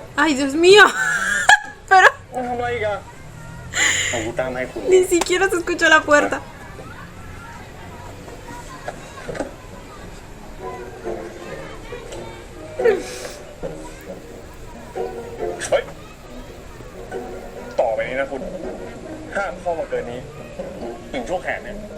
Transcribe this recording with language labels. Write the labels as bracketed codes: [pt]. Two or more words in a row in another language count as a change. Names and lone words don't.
[es] Ay, Dios mío. Pero [th] ทำอะไรอีกอะเอากูตามให้คุณ [es] ni siquiera se escuchó la puerta. [th] เฮ้ยต่อไปนี้นะคุณห้ามเข้ามาเกินนี้ถึงช่วงแขนเนี่ย